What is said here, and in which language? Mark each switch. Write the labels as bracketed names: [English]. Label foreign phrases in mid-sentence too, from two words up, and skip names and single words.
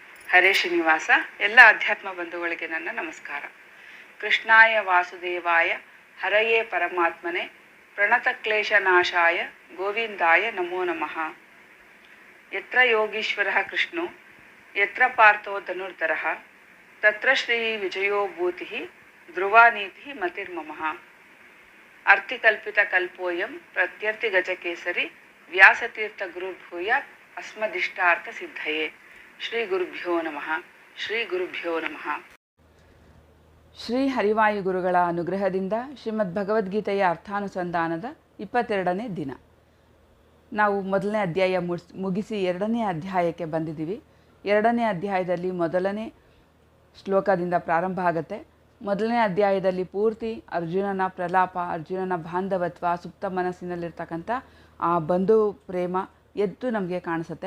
[Kannada] ಹರೇ ಶ್ರೀನಿವಾಸ. ಎಲ್ಲ ಅಧ್ಯಾತ್ಮ ಬಂಧುಗಳಿಗೆ ನನ್ನ ನಮಸ್ಕಾರ. [Sanskrit] ಕೃಷ್ಣಾಯ ವಾಸುದೇವಾಯ ಹರಯೇ ಪರಮಾತ್ಮನೆ ಪ್ರಣತಕ್ಲೇಶನಾಶಾಯ ಗೋವಿಂದಾಯ ನಮೋ ನಮಃ. ಯತ್ರ ಯೋಗೀಶ್ವರಃ ಕೃಷ್ಣೋ ಯತ್ರ ಪಾರ್ಥೋ ಧನುರ್ಧರಃ ತತ್ರ ಶ್ರೀ ವಿಜಯೋ ಭೂತಿಃ ಧ್ರುವಾನೀತಿ ಮತಿರ್ಮಮಃ. ಅರ್ಥಿಕಲ್ಪಿತಕಲ್ಪೋಯಂ ಪ್ರತ್ಯರ್ಥಿ ಗಜಕೇಸರಿ ವ್ಯಾಸತೀರ್ಥ ಗುರುರ್ಭೂಯಾತ್ ಅಸ್ಮದಿಷ್ಟಾರ್ಥ ಸಿದ್ಧಯೇ. ಶ್ರೀ ಗುರುಭ್ಯೋ ನಮಃ. ಶ್ರೀ ಗುರುಭ್ಯೋ ನಮಃ. [Kannada] ಶ್ರೀ ಹರಿವಾಯು ಗುರುಗಳ ಅನುಗ್ರಹದಿಂದ ಶ್ರೀಮದ್ ಭಗವದ್ಗೀತೆಯ ಅರ್ಥಾನುಸಂಧಾನದ 22ನೇ ದಿನ. ನಾವು ಮೊದಲನೇ ಅಧ್ಯಾಯ ಮುಗಿಸಿ 2ನೇ ಅಧ್ಯಾಯಕ್ಕೆ ಬಂದಿದ್ದೀವಿ. 2ನೇ ಅಧ್ಯಾಯದಲ್ಲಿ ಮೊದಲನೇ ಶ್ಲೋಕದಿಂದ ಪ್ರಾರಂಭ ಆಗುತ್ತೆ. ಮೊದಲನೇ ಅಧ್ಯಾಯದಲ್ಲಿ ಪೂರ್ತಿ ಅರ್ಜುನನ ಪ್ರಲಾಪ, ಅರ್ಜುನನ ಬಾಂಧವತ್ವ, ಸುಪ್ತ ಮನಸ್ಸಿನಲ್ಲಿರ್ತಕ್ಕಂಥ ಆ ಬಂಧು ಪ್ರೇಮ ಎದ್ದು ನಮಗೆ ಕಾಣಿಸುತ್ತೆ.